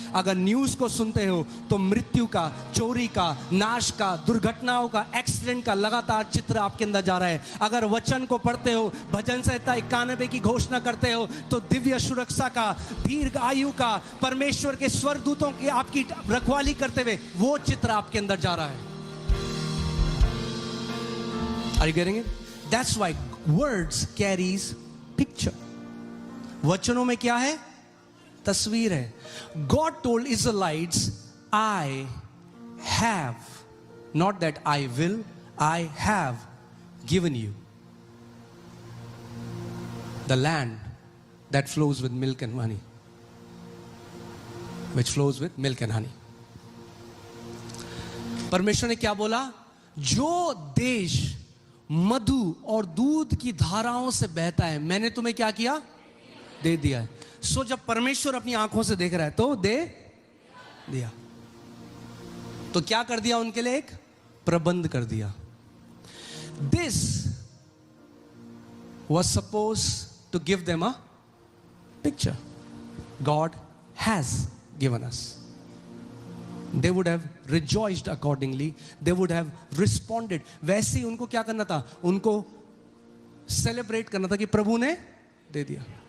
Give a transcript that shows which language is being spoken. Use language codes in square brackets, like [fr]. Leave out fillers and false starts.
[hi] अगर न्यूज़ को सुनते हो तो मृत्यु का, चोरी का, नाश का, दुर्घटनाओं का, एक्सीडेंट का लगातार चित्र आपके अंदर जा रहा है. अगर वचन को पढ़ते हो, भजन संहिता 91 की घोषणा करते हो तो दिव्य सुरक्षा का, दीर्घ आयु का, परमेश्वर के स्वर्गदूतों की आपकी रखवाली करते हुए वो चित्र आपके अंदर जा रहा है. [en] Are you getting it? That's why words carries picture. [hi] वचनों में क्या है? तस्वीर है. [en] God told Israelites, I have, not that I will, I have given you the land that flows with milk and honey, which flows with milk and honey. [hi] परमेश्वर ने क्या बोला? जो देश मधु और दूध की धाराओं से बहता है मैंने तुम्हें क्या किया? दे दिया है. सो जब परमेश्वर अपनी आंखों से देख रहा है तो दे दिया. तो क्या कर दिया? उनके लिए एक प्रबंध कर दिया. [en] This was supposed to give them a picture. God has given us. They would have rejoiced accordingly. They would have responded. [hi] वैसे ही उनको क्या करना था? उनको सेलिब्रेट करना था कि प्रभु ने दे दिया.